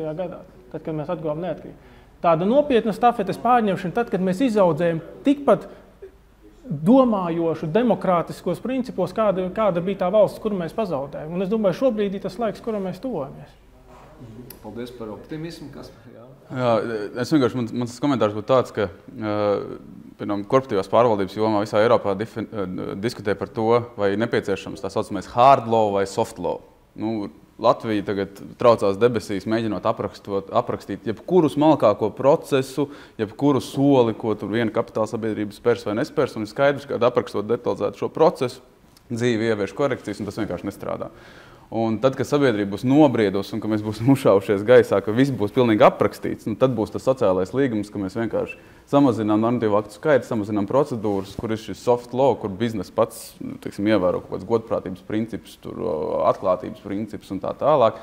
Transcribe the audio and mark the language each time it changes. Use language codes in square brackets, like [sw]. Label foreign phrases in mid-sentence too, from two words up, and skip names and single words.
[lv] gadā, tad, kad mēs atguvām neatkarību. Tāda nopietna stafetes pārņemšana, tad, kad mēs izaudzējam tikpat domājošu, demokrātiskos principos, kāda bija tā valsts, kuru mēs pazaudējam. Un es domāju, šobrīd ir tas laiks, kura mēs tuvojamies. Paldies par optimismu, Kaspar. Jā, es vienkārši, mans komentārs būtu tāds, ka korporatīvās pārvaldības jomā visā Eiropā diskutē par to, vai nepieciešams tā saucamais [en] hard law [lv] vai [en] soft law. [lv] Latvija tagad traucās debesīs, mēģinot aprakstīt jebkuru smalkāko procesu, jebkuru soli, ko tur viena kapitāla sabiedrība spērs vai nespērs, un ir skaidrs, ka aprakstot detalizēt šo procesu, dzīve ievieš korekcijas, un tas vienkārši nestrādā. Un tad, kad sabiedrība būs nobriedusi un ka mēs būsim uzšāvušies gaisā, ka viss būs pilnīgi aprakstīts, tad būs tas sociālais līgums, ka mēs vienkārši samazinām normatīvu aktu skaitu, samazinām procedūras, kur ir šis [en] soft law, [lv] kur bizness pats, ievēro kaut kāds godprātības principus, atklātības principus un tā tālāk.